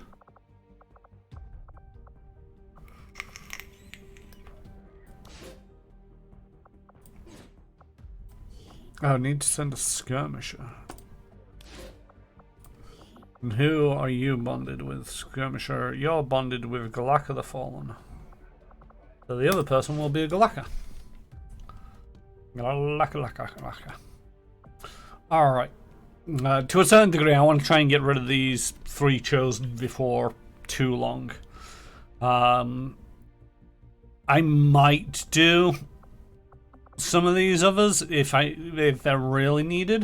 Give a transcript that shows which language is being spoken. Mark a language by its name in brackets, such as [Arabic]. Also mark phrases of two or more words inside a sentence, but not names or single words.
[English] I need to send a skirmisher. And who are you bonded with, skirmisher? You're bonded with Galaka the Fallen. So the other person will be a Galaka. Galaka. Alright. To a certain degree, I want to try and get rid of these 3 chosen before too long. I might do some of these others if they're really needed.